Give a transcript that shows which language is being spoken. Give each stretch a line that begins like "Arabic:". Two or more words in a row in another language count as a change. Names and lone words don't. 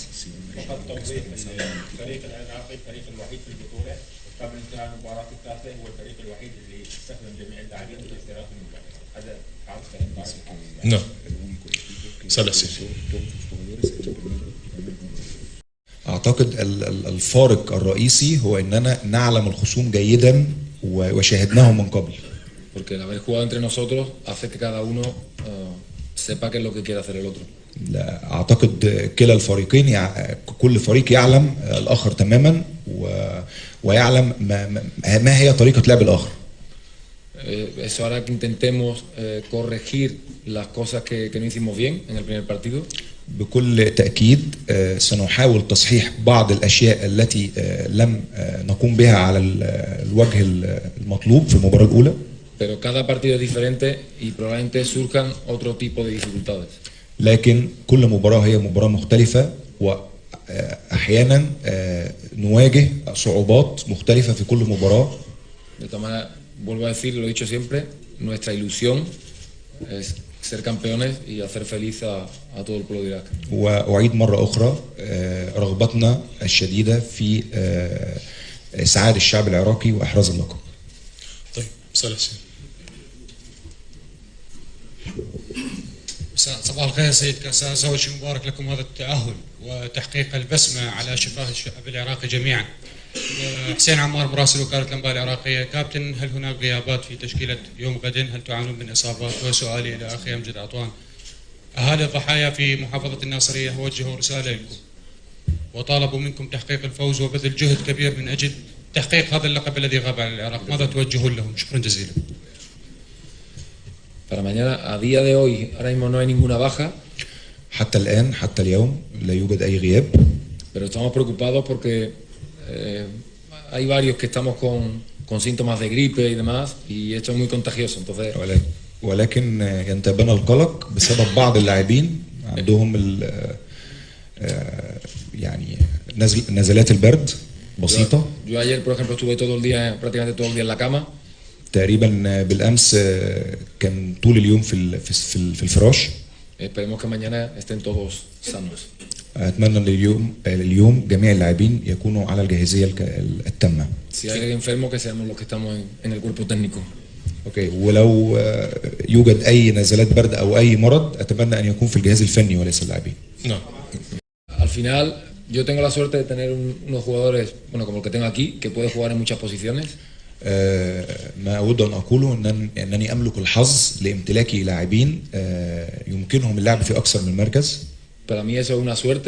Arabic: فقط توضيح ان الفريق العراقي الفريق الوحيد في البطوله قبل انتهاء المباراه الثالثه هو الفريق الوحيد اللي استخدم جميع اللاعبين في اشتراك المباراه. هذا نعم. سال حسين. أعتقد الفارق الرئيسي هو أننا نعلم الخصوم جيدا وشاهدناهم من قبل.
Spanish: Porque el haber jugado entre nosotros hace que cada uno sepa qué es lo que quiere hacer el otro.
Arabic: أعتقد كلا الفريقين كل فريق يعلم الآخر تماما ويعلم ما هي طريقة لعب الآخر.
Spanish: Eso hará que intentemos corregir las cosas que no hicimos bien en el primer partido.
Arabic: بكل تأكيد سنحاول تصحيح بعض الأشياء التي لم نقوم بها على الوجه المطلوب في المباراة الأولى.
Spanish: Pero cada partido es diferente y probablemente surjan otro tipo de dificultades.
Arabic: لكن كل مباراة هي مباراة مختلفة وأحيانا نواجه صعوبات مختلفة في كل مباراة.
Spanish: De todas maneras, vuelvo a decir, lo he dicho siempre, nuestra ilusión es ser campeones y hacer feliz a todo el pueblo de Irak.
Arabic: وأعيد مرة أخرى رغبتنا الشديدة في إسعاد الشعب العراقي وإحراز اللقب. طيب، سال حسين. صباح الخير سيد كاساس، أول شيء مبارك لكم هذا التأهل وتحقيق البسمة على شفاه الشعب العراقي جميعا. حسين عمار مراسل وكالة الأنباء العراقية. كابتن، هل هناك غيابات في تشكيلة يوم غد؟ هل تعانون من إصابات؟ وسؤالي إلى أخي أمجد عطوان، أهالي الضحايا في محافظة الناصرية وجهوا رسالة لكم وطالبوا منكم تحقيق الفوز وبذل جهد كبير من أجل تحقيق هذا اللقب الذي غاب عن العراق، ماذا توجهون لهم؟ شكرا جزيلا.
Spanish: Para mañana, a día de hoy, ahora mismo no hay ninguna baja.
Arabic: حتى الآن حتى اليوم لا يوجد أي غياب.
Spanish: Pero estamos preocupados porque hay varios que estamos con síntomas de gripe y demás y esto es muy contagioso, entonces.
Arabic: ولكن ينتابنا القلق بسبب بعض اللاعبين عندهم يعني نزلات البرد بسيطة.
Spanish: Yo ayer, por ejemplo, estuve todo el día, prácticamente todo el día en la cama.
Arabic: تقريبا بالامس كان طول اليوم في الفراش.
Spanish: Esperemos que mañana estén todos sanos.
Arabic: اتمنى ان اليوم جميع اللاعبين يكونوا على الجاهزيه التامه.
Spanish: Si hay alguien enfermo que seamos los que estamos en el cuerpo técnico.
Arabic: اوكي، ولو يوجد اي نزلات برد او اي مرض اتمنى ان يكون في الجهاز الفني وليس اللاعبين. نعم.
Spanish: Al final yo tengo la suerte de tener unos jugadores, bueno, como el que tengo aquí, que puede jugar en muchas posiciones.
Arabic: ما أود أن أقوله أنني أملك الحظ لامتلاكي لاعبين يمكنهم اللعب في أكثر من مركز.
Spanish: Para mí eso es una suerte.